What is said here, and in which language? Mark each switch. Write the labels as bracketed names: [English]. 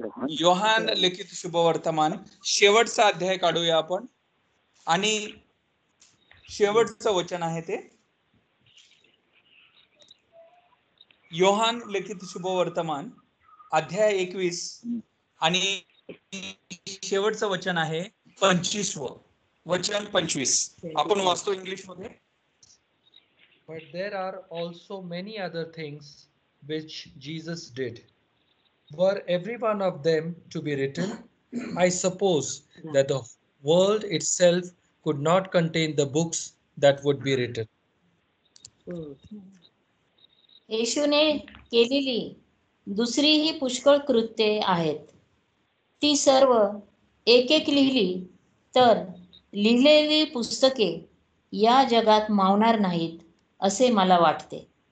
[Marathi] योहान लिखित शुभवर्तमान शेवटचा अध्याय काढूया आपण, आणि शेवटचं वचन आहे ते योहान लिखित शुभवर्तमान अध्याय 21 आणि शेवटचं वचन आहे 25वं वचन 25. आपण वाचतो इंग्लिश मध्ये. [English] But there are also many other things which Jesus did. Were every one of them to be written, I suppose that the world itself could not contain the books that would be written. [Marathi] येशूने केलेली दुसरीही पुष्कळ कृत्ये आहेत. ती सर्व एक एक लिहिली तर लिहिलेली पुस्तके या जगात मावणार नाहीत असे मला वाटते.